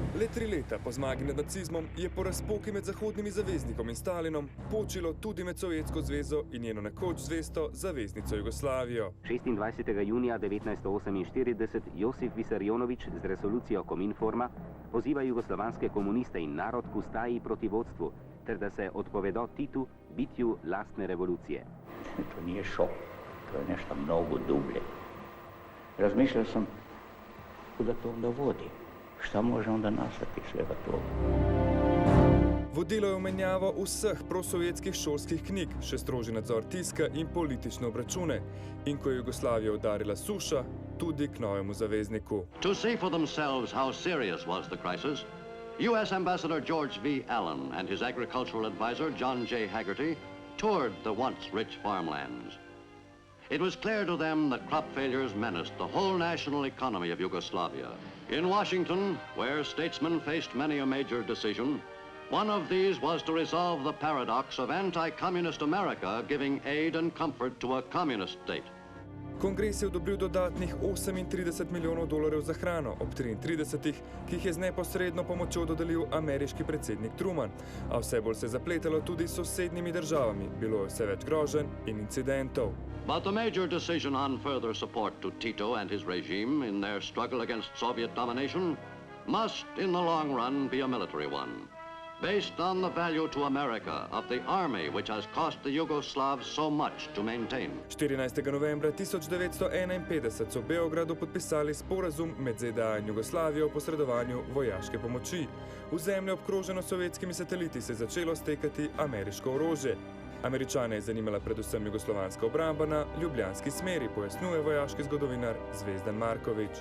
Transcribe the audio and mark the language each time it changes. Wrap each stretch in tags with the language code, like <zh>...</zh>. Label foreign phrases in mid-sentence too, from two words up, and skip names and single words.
<sl>3 leta po zmagi nad nacizmom je po razpoki med zahodnimi zaveznikom in Stalinom počilo tudi med Sovjetsko zvezo in njeno nekoč zvesto zaveznico Jugoslavijo. 26. junija 1948 Josif Visarionovič z resolucijo Kominforma poziva jugoslovanske komuniste in narod k ustaji proti vodstvu, ter da se odpovedo Titu, bitju lastne revolucije.</sl> <sr>To nije šok, to je nešto mnogo dublje. Razmišljao sam kuda to onda vodi, šta može onda nastati svega toga.</sr> <sl>Vodilo je v menjavo vseh prosovjetskih šolskih knjig, še strožji nadzor tiska in politične obračune. In ko je Jugoslavijo udarila suša, tudi k novemu zavezniku.</sl> <en>To see for themselves how serious was the crisis, U.S. Ambassador George V. Allen and his agricultural advisor John J. Haggerty toured the once rich farmlands. It was clear to them that crop failures menaced the whole national economy of Yugoslavia. In Washington, where statesmen faced many a major decision, one of these was to resolve the paradox of anti-communist America giving aid and comfort to a communist state.</en> <sl>Kongres je odobril dodatnih 38 milijonov dolarjev za hrano, ob 33, ki jih je z neposredno pomočjo dodelil ameriški predsednik Truman, a vse bolj se je zapletalo tudi s sosednjimi državami, bilo je vse več groženj in incidentov.</sl> <en>But the major decision on further support to Tito and his regime in their struggle against Soviet domination must, in the long run, be a military one, based on the value to America of the army which has cost the Yugoslavs so much to maintain.</en> <sl>14. novembra 1951 so v Beogradu podpisali sporazum med ZDA in Jugoslavijo o posredovanju vojaške pomoči. V zemljo obkroženo sovjetskimi sateliti se je začelo stekati ameriško orožje. Američane je zanimala predvsem jugoslovanska obramba na ljubljanski smeri, pojasnjuje vojaški zgodovinar Zvezdan Marković.</sl>